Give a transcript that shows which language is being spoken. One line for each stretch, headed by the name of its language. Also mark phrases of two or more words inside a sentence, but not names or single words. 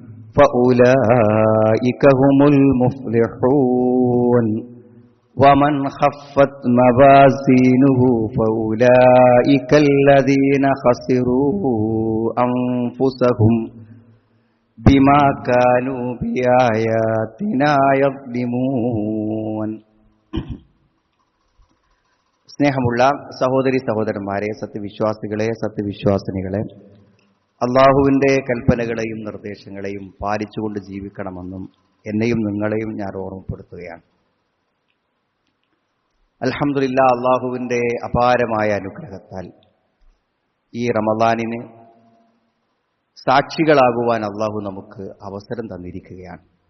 Arabic: فأولئك هم المفلحون ومن خفت موازينه فأولئك الذين خسروا أنفسهم بما كانوا بآياتنا يظلمون.
Malayalam: സ്നേഹമുള്ള സഹോദരി സഹോദരന്മാരെ, സത്യവിശ്വാസികളെ സത്യവിശ്വാസിനികളെ, അള്ളാഹുവിൻ്റെ കൽപ്പനകളെയും നിർദ്ദേശങ്ങളെയും പാലിച്ചുകൊണ്ട് ജീവിക്കണമെന്നും എന്നെയും നിങ്ങളെയും ഞാൻ ഓർമ്മപ്പെടുത്തുകയാണ്. അൽഹംദുലില്ലാ, അള്ളാഹുവിൻ്റെ അപാരമായ അനുഗ്രഹത്താൽ ഈ റമദാനിന് സാക്ഷികളാകുവാൻ അള്ളാഹു നമുക്ക് അവസരം തന്നിരിക്കുകയാണ്.